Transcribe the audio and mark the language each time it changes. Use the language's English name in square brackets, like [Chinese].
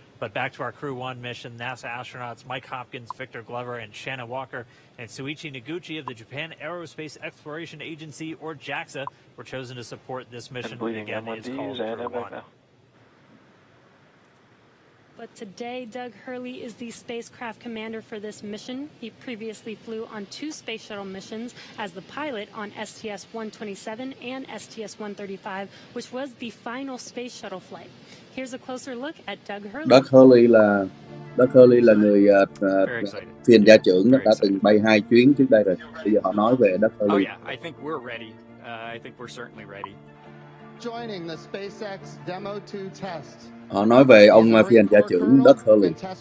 [English] But back to our Crew 1 mission, NASA astronauts Mike Hopkins, Victor Glover, and Shanna Walker, and Suichi Noguchi of the Japan Aerospace Exploration Agency, or JAXA, were chosen to support this mission. And again, it's called Crew 1. but today Doug Hurley is the spacecraft commander for this mission. He previously flew on 2 space shuttle missions as the pilot on STS-127 and STS-135, which was the final space shuttle flight. Here's a closer look at Doug Hurley. [Vietnamese] Doug Hurley là người phi hành gia trưởng đã từng bay 2 chuyến trước đây rồi. Bây giờ họ nói về Doug Hurley. [English] Oh yeah, I think we're ready. I think we're certainly ready. Joining the SpaceX Demo 2 test. [Vietnamese] Họ nói về ông phi hành gia trưởng Doug Hurley.